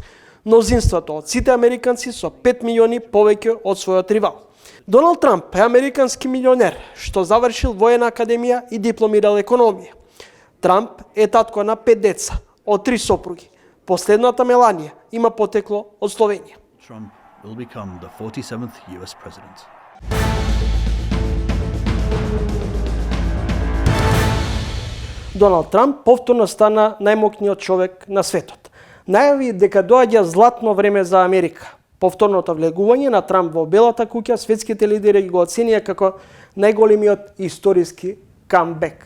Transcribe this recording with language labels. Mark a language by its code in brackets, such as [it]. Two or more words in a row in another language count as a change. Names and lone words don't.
[mk] Мнозинството од сите американци со 5 милиони повеќе од својот ривал. Доналд Трамп е американски милионер што завршил воена академија и дипломирал економија. Трамп е татко на 5 деца од 3 сопруги. Последната Меланија има потекло од Словенија. [en] Trump will become the 47th US president. [mk] Доналд Трамп повторно стана најмокниот човек на светот. Најави дека доаѓа златно време за Америка. Повторното влегување на Трамп во Белата куќа светските лидери го оценија како најголемиот историски камбек.